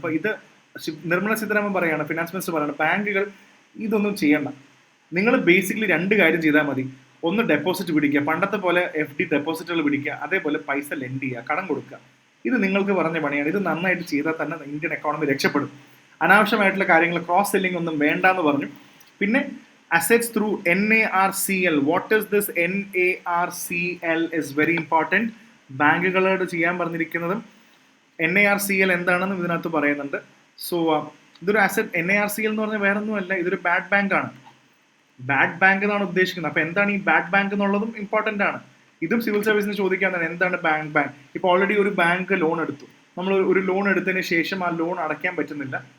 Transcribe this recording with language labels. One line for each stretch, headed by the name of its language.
Malayalam: അപ്പോൾ ഇത് നിർമ്മല സീതാരാമൻ പറയുകയാണ്, ഫിനാൻസ് മിനിസ്റ്റർ പറയുന്നത്, ബാങ്കുകൾ ഇതൊന്നും ചെയ്യണ്ട. നിങ്ങൾ ബേസിക്കലി 2 കാര്യം ചെയ്താൽ മതി. ഒന്ന്, ഡെപ്പോസിറ്റ് പിടിക്കുക, പണ്ടത്തെ പോലെ FD ഡെപ്പോസിറ്റുകൾ പിടിക്കുക, അതേപോലെ പൈസ ലെൻഡ് ചെയ്യുക, കടം കൊടുക്കുക. ഇത് നിങ്ങൾക്ക് പറഞ്ഞ പണിയാണ്. ഇത് നന്നായിട്ട് ചെയ്താൽ തന്നെ ഇന്ത്യൻ എക്കോണമി രക്ഷപ്പെടും. അനാവശ്യമായിട്ടുള്ള കാര്യങ്ങൾ, ക്രോസ് സെല്ലിംഗ് ഒന്നും വേണ്ടാന്ന് പറഞ്ഞു.
English: പിന്നെ assets through NARCL. What is this NARCL is very important.
Malayalam: ബാങ്കുകളോട് ചെയ്യാൻ പറഞ്ഞിരിക്കുന്നതും NARCL എന്താണെന്നും ഇതിനകത്ത് പറയുന്നുണ്ട്. സോ ഇതൊരു NARCL എന്ന് പറഞ്ഞാൽ വേറെ ഒന്നുമല്ല, ഇതൊരു ബാഡ് ബാങ്ക് ആണ്. ബാഡ് ബാങ്ക് എന്നാണ് ഉദ്ദേശിക്കുന്നത്. അപ്പൊ എന്താണ് ഈ ബാഡ് ബാങ്ക് എന്നുള്ളതും ഇമ്പോർട്ടന്റ് ആണ്. ഇതും സിവിൽ സർവീസിന് ചോദിക്കാന്നാണ്, എന്താണ് ബാങ്ക്. ഇപ്പൊ ഓൾറെഡി ഒരു ബാങ്ക് ലോൺ എടുത്തു, നമ്മൾ ഒരു ലോൺ എടുത്തതിന് ശേഷം ആ ലോൺ അടയ്ക്കാൻ പറ്റുന്നില്ല.